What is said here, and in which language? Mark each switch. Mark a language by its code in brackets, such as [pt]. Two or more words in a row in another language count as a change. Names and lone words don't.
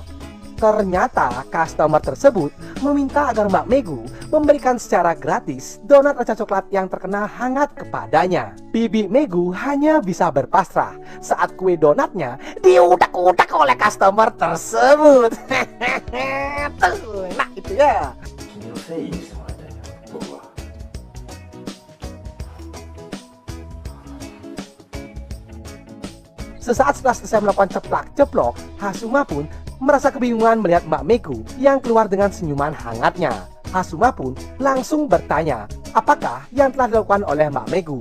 [id] Ternyata customer tersebut meminta agar Mbak Megu memberikan secara gratis donat rasa coklat yang terkenal hangat kepadanya. Bibi Megu hanya bisa berpasrah saat kue donatnya diudak-udak oleh customer tersebut. Nah, itu ya. [ja] 君の誠意にしてもらいたいんだよ、僕は。 [id] Sesaat setelah selesai melakukan ceplak-ceplok, Hasuma pun merasa kebingungan melihat Mbak Megu yang keluar dengan senyuman hangatnya. Hasuma pun langsung bertanya apakah yang telah dilakukan oleh Mbak Megu.